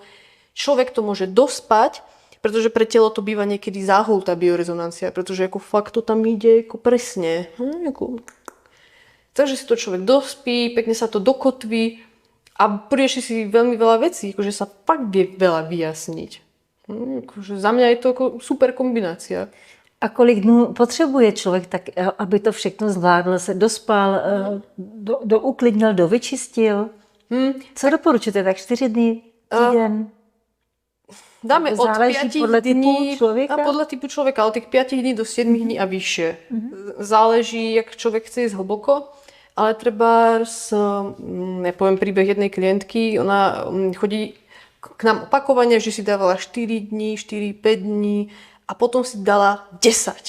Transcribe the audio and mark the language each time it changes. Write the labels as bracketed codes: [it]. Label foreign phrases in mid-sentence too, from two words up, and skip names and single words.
[sk] Človek to môže dospať, pretože pre telo to býva niekedy záhul, tá biorezonancia, pretože ako fakt to tam ide ako presne. Takže si to človek dospí, pekne sa to dokotví a porieši si veľmi veľa vecí, akože sa fakt vie veľa vyjasniť. Akože za mňa je to ako super kombinácia. [cs] A kolik dnů potřebuje člověk, tak aby to všechno zvládl, se dospal, douklidnil, dovyčistil? Co doporučujete? Tak 4 dny, týden? [sk] Dáme od 5 [cs] podle [sk] dní [cs] typu člověka? a podle typu člověka, od těch 5 dní do 7 dní a vyššie. Záleží, jak člověk chce [sk] ísť hlboko, ale treba ja poviem príbeh jednej klientky, ona chodí k nám opakovane, že si dávala 4 dní, 4-5 dní a potom si dala 10.